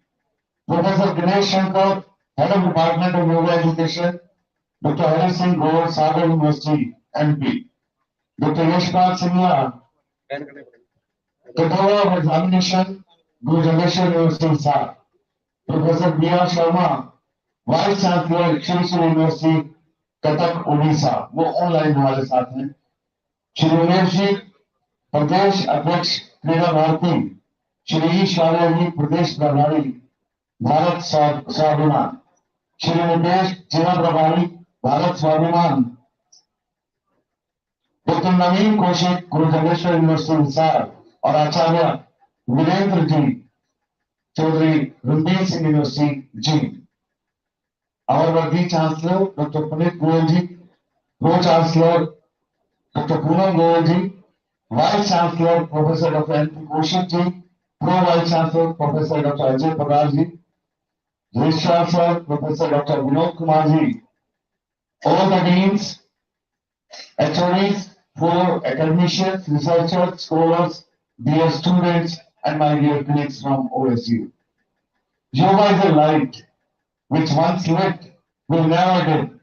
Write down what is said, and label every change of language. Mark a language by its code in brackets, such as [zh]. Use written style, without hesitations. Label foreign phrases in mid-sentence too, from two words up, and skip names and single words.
[en] Professor Ganesh Shankar, Head of Department of Yoga Education, Dr. Hari Singh Gaur, Sagar University, MP. Dr. Yashpal Singla, Controller of Examination, Guru Jageshwar University, Sar. Professor B.R. Sharma, Vice Chancellor, Shri University, [hi] कटक उड़ीसा वो ऑनलाइन हमारे साथ हैं। श्री उमेश जी प्रदेश अध्यक्ष क्रीड़ा भारती, श्री ईश्वर जी प्रदेश प्रभारी भारत स्वाभिमान, श्री नितेश जिला प्रभारी भारत स्वाभिमान, डॉक्टर नवीन कौशिक गुरु जगेश्वर यूनिवर्सिटी हिसार और आचार्य वीरेंद्र जी चौधरी रणबीर सिंह यूनिवर्सिटी जी। [en] Our worthy Chancellor, Dr. Punit Goyalji, Pro-Chancellor, Dr. Poonam Goyalji, Vice-Chancellor, Professor Dr. N.P. Kaushik Pro-Vice-Chancellor, Professor Dr. Ajay Padarji, Vice-Chancellor, Professor Dr. Vinod Kumarji, all the Deans, HODs, for academicians, researchers, scholars, dear students, and my dear colleagues from OSU. Yoga is a light which once lit will never dim.